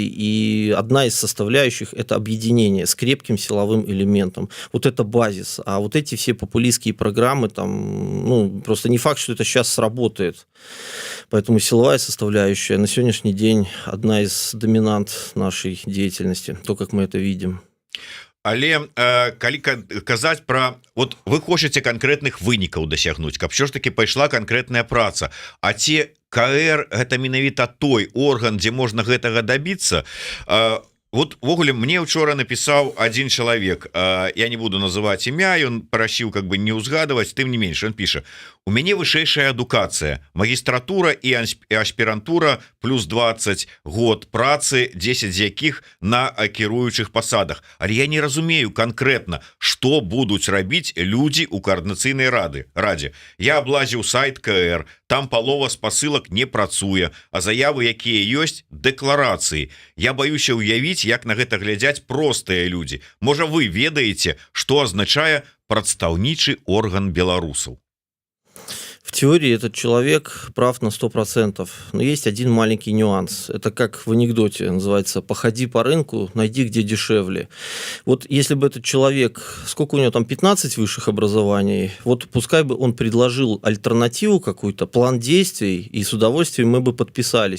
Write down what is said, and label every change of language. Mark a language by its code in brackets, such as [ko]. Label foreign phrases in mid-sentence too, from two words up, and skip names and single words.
[ru] И одна из составляющих – это объединение с крепким силовым элементом. Вот это базис. А вот эти все популистские программы, там, ну, просто не факт, что это сейчас сработает. Поэтому силовая составляющая на сегодняшний день одна из доминант нашей деятельности, то, как мы это видим. [be] Але калі казаць про вот вы хочаце конкретных вынікаў дасягнуць, каб що ж таки пайшла конкретная праца, а ці КР гэта менавіта той орган, дзе можна гэтага добиться. [ru] Вот ввогуле мне учора написал один человек, я не буду называть імя, он просил как бы не узгадывать, [be] тым не менш он піша: у мяне вышэйшая адукацыя, магістратура і аспірантура плюс 20 год працы, 10 з якіх на кіруючых пасадах. Але я не разумею конкретно, што будуць рабіць людзі ў коордынацыйнай радзе. Я аблазіў сайт КР, там палова спасылак не працуе, а заявы, якія ёсць, дэкларацыі. Я баюся ўявіць, як на гэта глядзяць простыя людзі. Можа, вы ведаеце, што азначае прадстаўнічы орган беларусаў? [ru] В теории этот человек прав на 100%, но есть один маленький нюанс. Это как в анекдоте называется: походи по рынку, найди, где дешевле. Вот если бы этот человек, сколько у него там, 15 высших образований, вот пускай бы он предложил альтернативу какую-то, план действий, и с удовольствием мы бы подписались.